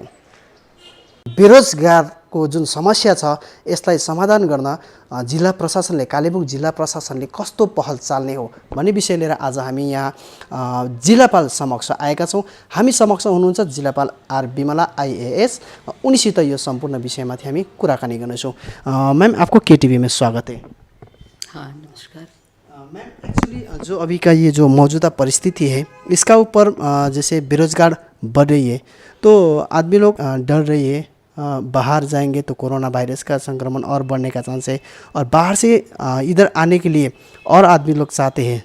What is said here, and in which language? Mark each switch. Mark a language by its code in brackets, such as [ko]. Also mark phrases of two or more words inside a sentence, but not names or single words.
[ne] बेरोजगारको जुन समस्या छ यसलाई समाधान गर्न जिल्ला प्रशासनले, कालेबुङ जिल्ला प्रशासनले कस्तो पहल चाल्ने हो भन्ने विषय लिएर आज हामी यहाँ जिल्लापाल समक्ष आएका छौँ। हामी समक्ष हुनुहुन्छ जिल्लापाल आर बिमला IAS। उनीसित यो सम्पूर्ण विषयमाथि हामी कुराकानी गर्नेछौँ। [hi] मैम, आपको KTV में स्वागत है। हाँ, नमस्कार मैम। एक्चुअली जो अभी का ये जो मौजूदा परिस्थिति है इसका ऊपर जैसे बेरोजगार बढ़ रही है तो आदमी लोग डर रही है, बाहर जाएंगे तो कोरोना वायरस का संक्रमण और बढ़ने का चांस है, और बाहर से इधर आने के लिए और आदमी लोग चाहते हैं।